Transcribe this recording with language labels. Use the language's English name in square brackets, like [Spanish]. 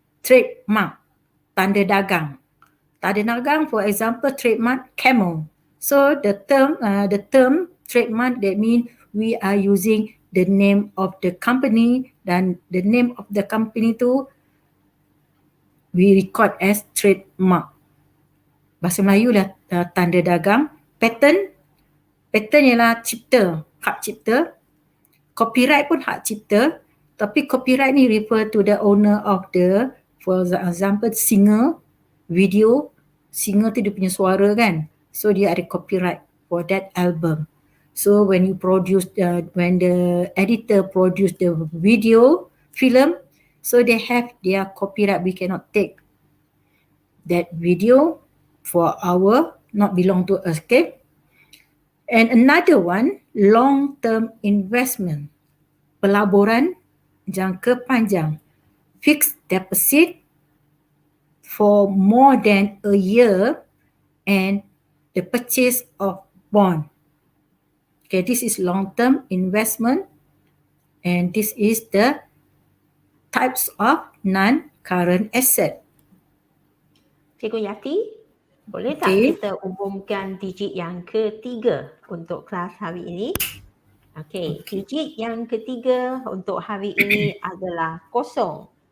[English] Trademark, tanda dagang. Tanda dagang, for example, trademark camel. So the term trademark, that means we are using the name of the company, dan the name of the company tu we record as trademark. [Malay] Bahasa Melayu lah tanda dagang. Patent ialah cipta, hak cipta. [English] Copyright [Malay] pun hak cipta, tapi [English] copyright ni refer to the owner of the, for example, singer, video. [Malay] Singer tu dia punya suara kan, so dia ada copyright [English] for that album. So when you produce, when the editor produce the video, film, so they have their copyright. We cannot take that video for our, not belong to us, okay? And another one, long-term investment, pelaburan jangka panjang, fixed deposit for more than a year, and the purchase of bond. Okay, this is long-term investment, and this is the types of non-current asset. [Malay] Cikgu Yati, boleh tak [English] Okay. [Malay] kita umumkan digit yang ketiga untuk kelas hari ini? Okey, digit yang ketiga untuk hari ini adalah kosong.